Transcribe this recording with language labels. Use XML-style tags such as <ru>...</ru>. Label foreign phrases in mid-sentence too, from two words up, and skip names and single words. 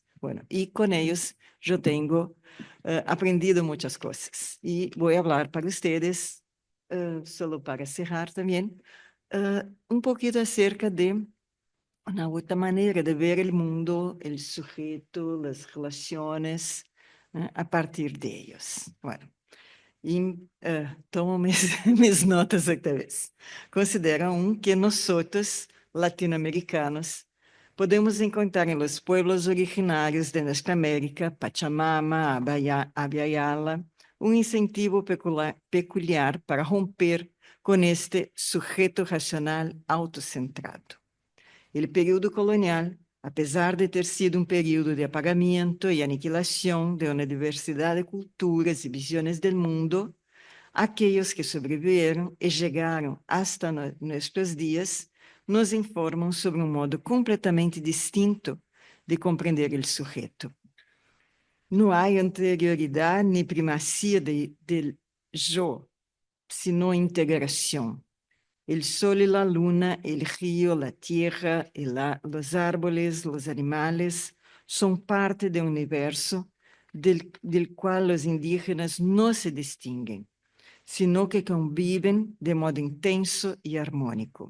<es>Bueno, y con ellos yo tengo aprendido muchas cosas. Y voy a hablar para ustedes, solo para cerrar también, un poquito acerca de una otra manera de ver el mundo, el sujeto, las relaciones, a partir de ellos. Bueno.</es> <pt>E tomo minhas notas outra vez. Considera que nós latino-americanos, podemos encontrar em</pt> <es>los pueblos</es> <pt>originários de nossa América, Pachamama, Abya Yala, incentivo peculiar para romper com este sujeito racional autocentrado. O período colonial, apesar de ter sido período de apagamento e aniquilação de uma diversidade de culturas e visões do mundo, aqueles que sobreviveram e chegaram hasta nossos dias nos informam sobre modo completamente distinto de compreender o sujeito. Não há anterioridade nem primazia</pt> <es>del yo, sino</es> <pt>integração.</pt> <es>El sol y la luna, el río, la tierra, los árboles, los animales son parte de un universo del cual los indígenas no se distinguen, sino que conviven de modo intenso y armónico.</es>